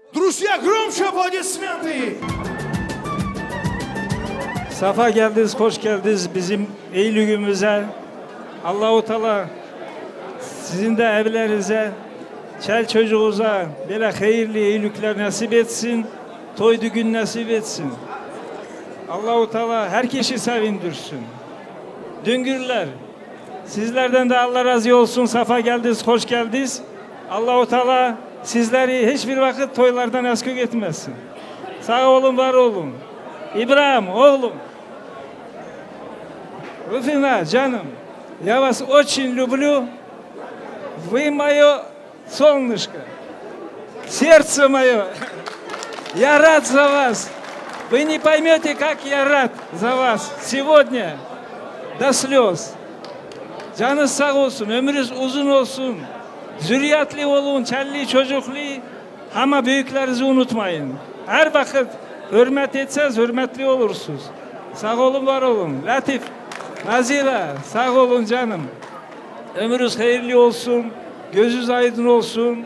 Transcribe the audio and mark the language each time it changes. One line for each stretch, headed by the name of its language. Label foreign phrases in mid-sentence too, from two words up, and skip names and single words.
Russian: Друзья, громче аплодисменты!
Turkish: Safa geldiniz, hoş geldiniz bizim Eylül'ümüze. Allah-u Teala sizin de evlerinize, çel çocuğunuza böyle hayırlı Eylül'ler nasip etsin, toy düğün nasip etsin. Allah-u Teala herkesi sevindirsin. Düngürler, sizlerden de Allah razı olsun. Safa geldiniz, hoş geldiniz. Allah-u Teala sizleri hiçbir vakit toylardan askı etmesin. Sağ olun, var olun. İbrahim, oğlum. Rufina, canım,
Russian: я вас очень люблю. Вы мое солнышко, сердце мое. Я рад за вас. Вы не поймете, как я рад за вас сегодня до слез.
Turkish: Canınız sağ olsun, ömrünüz uzun olsun. Zürriyetli olun, çelli, çocuklu. Ama büyüklerinizi unutmayın. Her vakit hürmet etseniz hürmetli olursunuz. Sağ olun, var olun. Latif, Nazira, sağ olun canım. Ömrünüz hayırlı olsun, gözünüz aydın olsun.